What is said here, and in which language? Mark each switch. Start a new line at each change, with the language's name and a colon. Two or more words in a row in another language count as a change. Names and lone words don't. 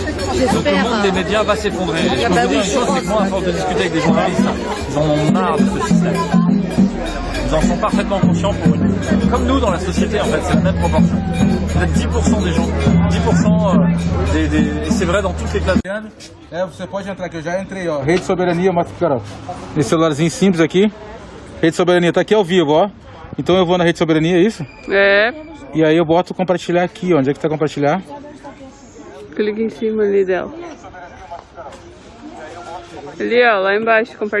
French: Donc le monde des médias va s'effondrer. Et je peux vous dire une chose, c'est que moi, à force de discuter avec des journalistes, ils en ont marre de ce système. Ils en sont parfaitement conscients pour une. Comme nous dans la société en fait, c'est la même proportion. Peut-être 10% des gens, 10% et c'est vrai dans toutes les classes.
Portuguese: Você pode entrar aqui, eu já entrei, ó. Rede Soberania, mostra pro cara, ó. Esse celularzinho simples aqui. Rede Soberania tá aqui ao vivo, ó. Então eu vou na Rede Soberania, é isso? É. E aí eu boto compartilhar aqui, ó. Onde é que tá compartilhar? Clica em cima ali dela. Ali, ó, lá embaixo, compartilhar.